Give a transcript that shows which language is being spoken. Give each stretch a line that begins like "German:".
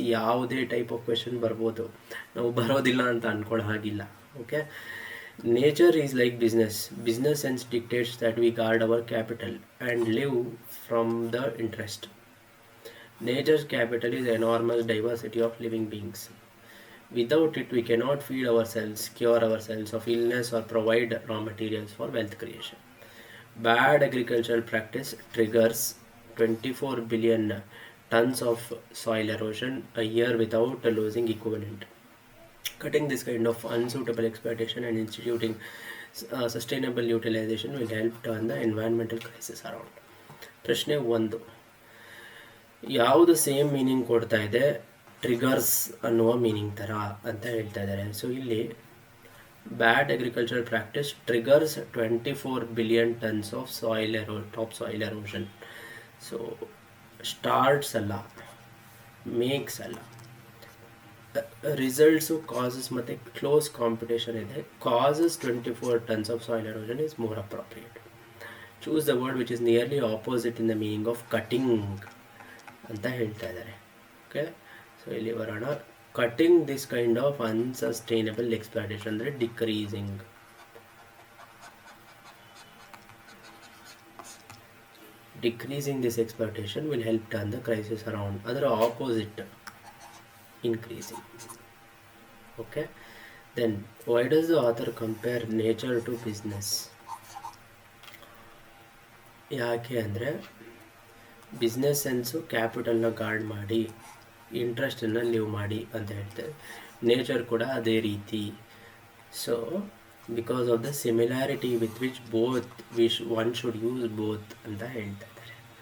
Kannada: ಯಾವುದೇ type of question ಬರ್ಬೋದು, ನಾವು ಬರೋದಿಲ್ಲ ಅಂತ ಅಂದ್ಕೊಳ್ಳೋ ಹಾಗಿಲ್ಲ.
English: Okay, nature is like business sense dictates that we guard our capital and live from the interest. Nature's capital is enormous diversity of living beings. Without it, we cannot feed ourselves, cure ourselves of illness, or provide raw materials for wealth creation. Bad agricultural practice triggers 24 billion tons of soil erosion a year without losing equivalent. Cutting this kind of unsuitable exploitation and instituting sustainable utilization will help turn the environmental crisis around.
Kannada: ಪ್ರಶ್ನೆ 1, ಯಾವುದು same meaning ಕೊಡ್ತಾ ಇದೆ? Triggers ಅನ್ನುವ meaning ಥರ ಅಂತ ಹೇಳ್ತಾ ಇದ್ದಾರೆ. So ಇಲ್ಲಿ
English: Bad agricultural practice triggers 24 billion tons of top soil erosion.
Kannada: So starts ಅಲ್ಲ, ಮೇಕ್ಸ್ ಅಲ್ಲ, ರಿಸಲ್ಟ್ಸು ಕಾಸಸ್ ಮತ್ತು ಕ್ಲೋಸ್ ಕಾಂಪಿಟೇಷನ್ ಇದೆ.
English: Causes 24 tons of soil erosion is more appropriate. Choose the word which is nearly opposite in the meaning of cutting
Kannada: ಅಂತ ಹೇಳ್ತಾ ಇದ್ದಾರೆ.
English: okay,
Kannada: so ಇಲ್ಲಿ ಬರೋಣ.
English: Cutting this kind of unsustainable exploitation ಅಂದರೆ decreasing. Decreasing this exploitation will help turn the crisis around. Other opposite, increasing. Okay, then why does the author compare nature to business?
Kannada: ಯಾಕೆ ಅಂದರೆ business sense ಕ್ಯಾಪಿಟಲ್ನ guard ಮಾಡಿ ಇಂಟ್ರೆಸ್ಟನ್ನು leave ಮಾಡಿ ಅಂತ ಹೇಳ್ತಾರೆ. Nature ಕೂಡ ಅದೇ ರೀತಿ.
English: so because of the similarity with which both one should use both
Kannada: ಅಂತ ಹೇಳ್ತಾ ಇದ್ದಾರೆ.